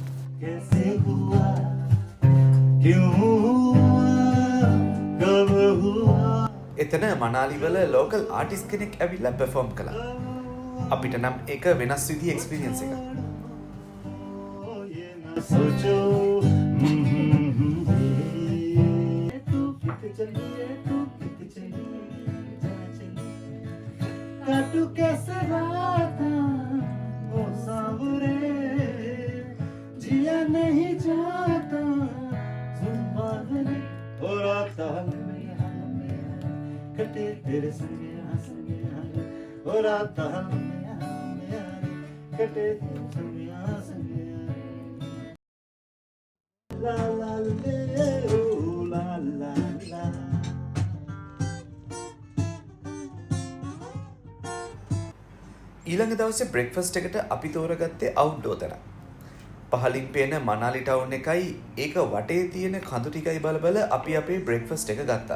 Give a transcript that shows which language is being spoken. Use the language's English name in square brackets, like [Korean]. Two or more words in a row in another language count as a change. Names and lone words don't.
[Sinhala] එතන මනාලි වල [English] local artist [Sinhala] කෙනෙක් ඇවිල්ලා පර්ෆෝම් කළා. අපිට නම් ඒක වෙනස් විදිහේ එක්ස්පීරියන්ස් එකක්. [Hindi] काटू कैसे राता ओ सांवरे जिया नहीं जाता जुम्बादने ओ राता कटे तेरे संग ओ राता कटे तेरे संग La la le, oh la la la. [Sinhala] ඊළඟ දවසේ බ්‍රෙක්ෆාස්ට් එකට අපි තෝරගත්තේ අවුට්ඩෝර් තැන. පහලින් පේන මනාලි ටවුන් එකයි ඒක වටේ තියෙන කඳු ටිකයි බල බල අපි අපේ බ්‍රෙක්ෆාස්ට් එක ගත්තා.